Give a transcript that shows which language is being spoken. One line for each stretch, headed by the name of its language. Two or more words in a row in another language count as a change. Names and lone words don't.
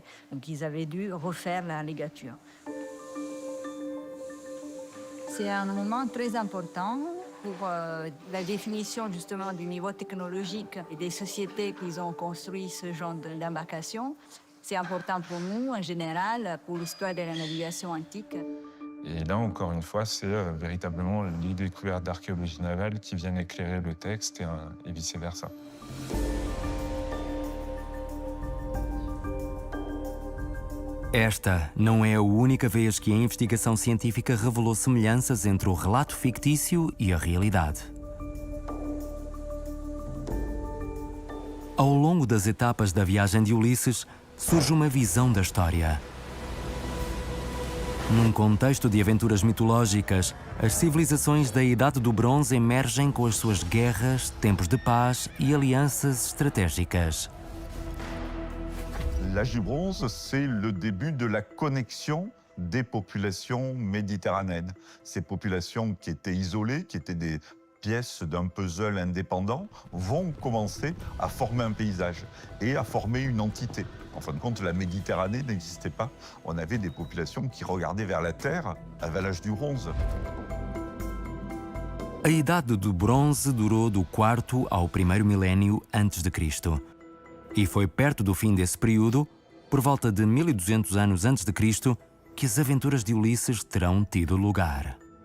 French: Donc ils avaient dû refaire la ligature. C'est un moment très important pour la définition justement du niveau technologique et des sociétés qui ont construit ce genre d'embarcation. C'est important pour nous en général, pour l'histoire de la navigation antique. Et là, encore une fois, c'est véritablement les découvertes d'archéologie navale qui viennent éclairer le texte et vice-versa.
Portuguese: Esta não é a única vez que a investigação científica revelou semelhanças entre o relato fictício e a realidade. Ao longo das etapas da viagem de Ulisses, surge uma visão da história. Num contexto de aventuras mitológicas, as civilizações da Idade do Bronze emergem com as suas guerras, tempos de paz e alianças estratégicas.
French: L'âge du bronze, c'est le début de la connexion des populations méditerranéennes. Ces populations qui étaient isolées, qui étaient des pièces d'un puzzle indépendant vont commencer à former un paysage et à former une entité. En fin de compte, la Méditerranée n'existait pas. On avait des populations qui regardaient vers la Terre à l'âge du bronze.
Portuguese: A Idade do Bronze durou do 4º ao 1º milénio antes de Cristo. E foi perto do fim desse período, por volta de 1200 anos antes de Cristo, que as aventuras de Ulisses terão tido lugar.